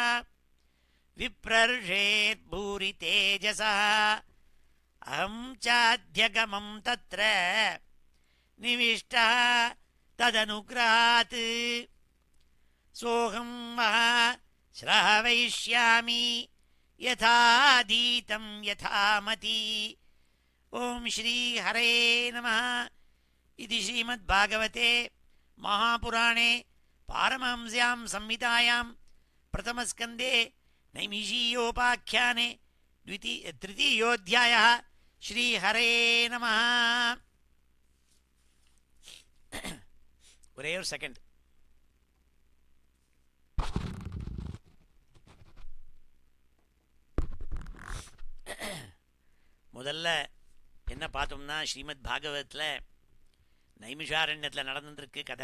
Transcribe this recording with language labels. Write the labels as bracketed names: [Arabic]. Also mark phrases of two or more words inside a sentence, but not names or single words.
[Sanskrit] विप्रर्षेर्भूरि तेजसः अहं चाध्यगमं तत्र निविष्टः तदनुग्रहात् सोऽहं महा श्रावयिष्यामि यथाधीतं यथामति. ॐ श्री हरे नमः. இது ஸ்ரீமத்பாகவதே महापुराणे पारमहंस्यां संहितायां प्रथमस्कन्धे नैमिषीयोपाख्याने तृतीयोऽध्यायः. श्रीहरे नमः. [Tamil] ஒரே ஒரு செகண்ட். முதல்ல என்ன பார்த்தோம்னா, ஸ்ரீமத் பாகவத்தில் நைமிஷாரண்யத்தில் நடந்துருக்கு கதை.